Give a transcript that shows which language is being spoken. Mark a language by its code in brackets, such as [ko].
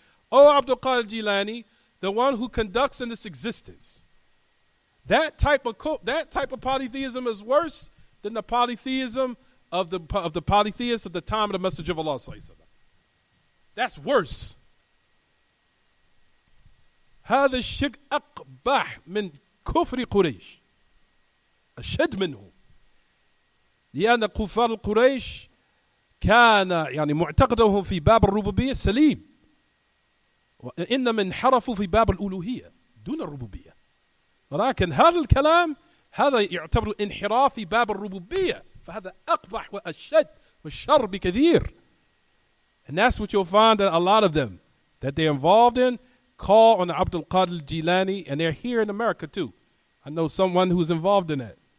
[en] Oh, Abdul Qadir Jilani, the one who conducts in this existence. That type of polytheism is worse than the polytheism of the polytheists of the time of the Messenger of Allah. That's worse. [ar] هذا الشرك أقبح من كفر قريش أشد منه. لأن كفار قريش كان يعني معتقدهم في باب الربوبية سليم، وإنما انحرفوا في باب الألوهية دون الربوبية. ولكن هذا الكلام هذا يعتبر انحراف في باب الربوبية، فهذا أقبح وأشد والشر بكثير. [en] And that's what you'll find that a lot of them that they're involved in call on Abdul Qadir Jilani, and they're here in America too. I know someone who's involved in that.